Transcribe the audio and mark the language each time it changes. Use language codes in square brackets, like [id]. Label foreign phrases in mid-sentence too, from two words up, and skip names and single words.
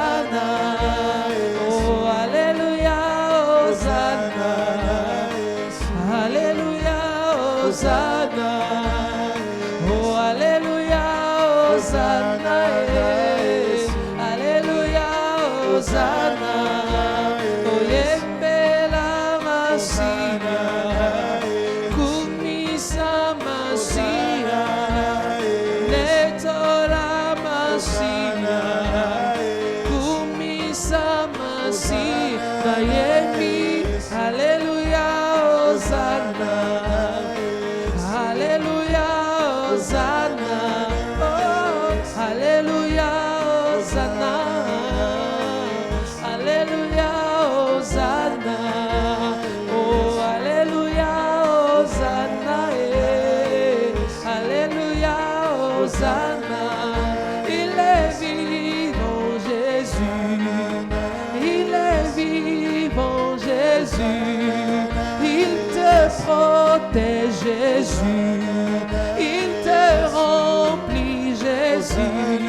[fr] Hosanna. Oh, Alléluia, Hosanna. Alléluia, Hosanna. Oh, Alléluia, Hosanna. Alléluia, Hosanna. [ln] Oh, Yembela Masina. Kumisa Masina. Netola Masina. Kumisa Masina. Yemi. [fr] Alléluia, Hosanna. Alléluia, Hosanna. Oh, Alléluia, Hosanna. Alléluia, Hosanna. Oh, Alléluia, Hosanna. Alléluia, Hosanna. Il est vivant, Jésus. Il est vivant, Jésus. Il te protège, Jésus. Il te remplit, Jésus.